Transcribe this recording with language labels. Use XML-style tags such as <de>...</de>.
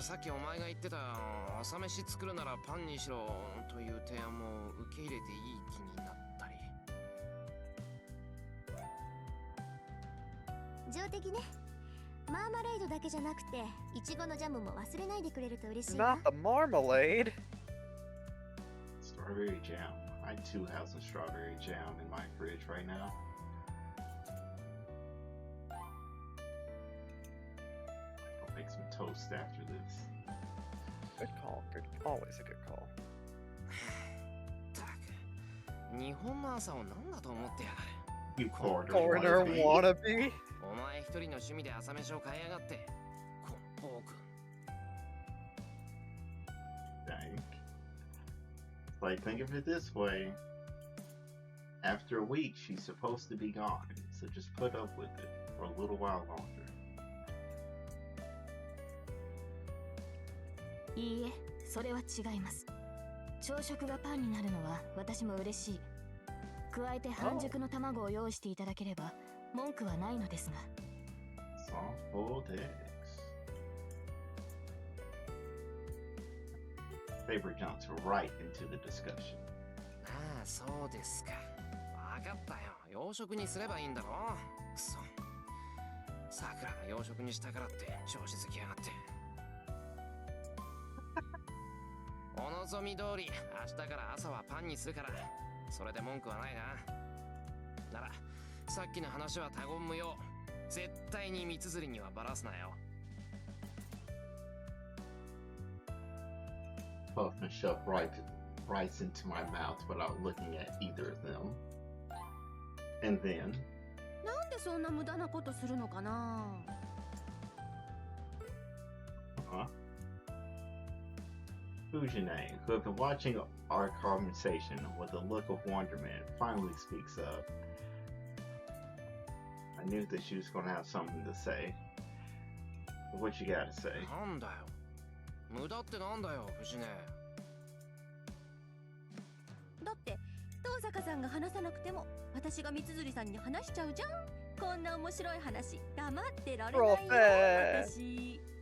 <ja>さっきお前が言ってた朝飯作るならパンにしろという提案も受け入れていい気になったり。上出来ねマーマレードだけじゃなくていちごのジャムも忘れないでくれると嬉しいわ</ja> <en>Not the marmalade. Strawberry jam. I too have some strawberry jam in my fridge right now. I'll make some toast after this. Good call. Good. Always a good call.</en> <ja>たく、日本の朝を何だと思ってやがる。</ja> <en>You Corner wannabe. wannabe.</en> <ja>お前一人の趣味で朝飯を買いやがって。この暴君。</ja> <en>Dang. Like, think of it this way. After a week, she's supposed to be gone, so just put up with it for a little while longer.</en> <ja>いいえそれは違います朝食がパンになるのは私も嬉しい加えて半熟の卵を用意していただければ文句はないのですが</ja> <en>Soft boiled eggs. Saber jumps right into the discussion.</en> <ja>ああ、そうですか。わかったよ。洋食にすればいいんだろ。くそ。さくらが洋食にしたからって調子づきやがって。お望み通り、明日から朝はパンにするから、それで文句はないな。なら、さっきの話は他言無用。絶対に三つ釣りにはバラすなよ。</ja> <en>Puff and shove rice into my mouth without looking at either of them. And then,</en> <ja>なんでそんな無駄なことするのかな。</ja> <en>Fujine, who had been watching our conversation with a look of wonderment, finally speaks up. I knew that she was going to have something to say. What you gotta say?</en> <ja>なんだよ。無駄ってなんだよ、藤根。だって遠坂さんが話さなくても私が三辻さんに話しちゃうじゃん。こんな面白い話黙ってられないよ私。</ja>